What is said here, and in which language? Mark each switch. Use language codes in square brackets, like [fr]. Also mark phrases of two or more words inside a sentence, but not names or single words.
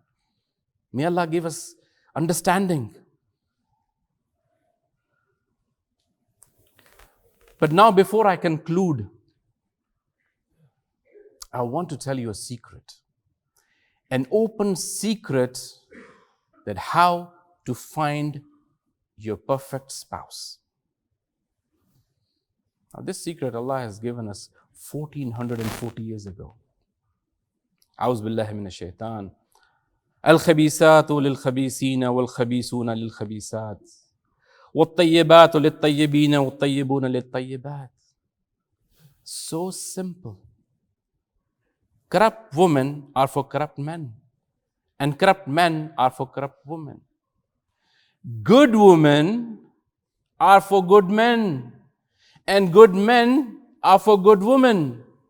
[en] May Allah give us understanding. But now, before I conclude, I want to tell you a secret. An open secret that how to find your perfect spouse. Now, this secret Allah has given us 1440 years ago. [ar] أعوذ بالله من الشيطان. الخبيثات للخبيثين والخبيثون للخبيثات. والطيبات للطيبين والطيبون للطيبات. [en] So simple. Corrupt women are for corrupt men, and corrupt men are for corrupt women. Good women are for good men, and good men are for good women.